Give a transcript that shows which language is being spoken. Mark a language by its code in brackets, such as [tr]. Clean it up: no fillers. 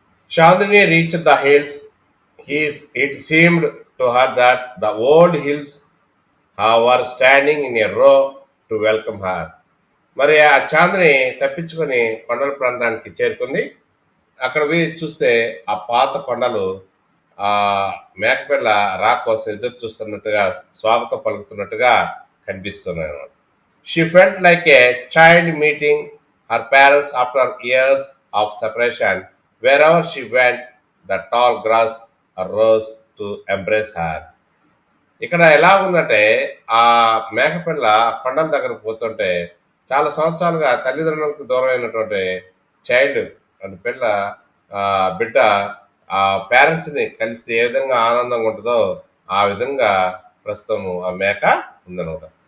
[en] Chandni reached the hills. It seemed to her that the old hills were standing in a row to welcome her. [te] మరి ఆ చాంద్ని తప్పించుకొని కొండల ప్రాంతానికి చేరుకుంది. అక్కడ పోయి చూస్తే ఆ పాత కొండలు ఆ మేకపిల్ల రా కోసం ఎదురు చూస్తున్నట్టుగా, స్వాగతం పలుకుతున్నట్టుగా కనిపిస్తున్నాయి అన్నమాట. [en] She felt like a child meeting her parents after years of separation. Wherever she went, the tall grass rose to embrace her. [te] ఇక్కడ ఎలా ఉందంటే, ఆ మేకపిల్ల కొండల దగ్గరకు పోతుంటే చాలా సంవత్సరాలుగా తల్లిదండ్రులకు దూరం అయినటువంటి చైల్డ్ అంటే పిల్ల బిడ్డ పేరెంట్స్ని కలిస్తే ఏ విధంగా ఆనందంగా ఉంటుందో ఆ విధంగా ప్రస్తుతం ఆ మేక ఉందన్నమాట.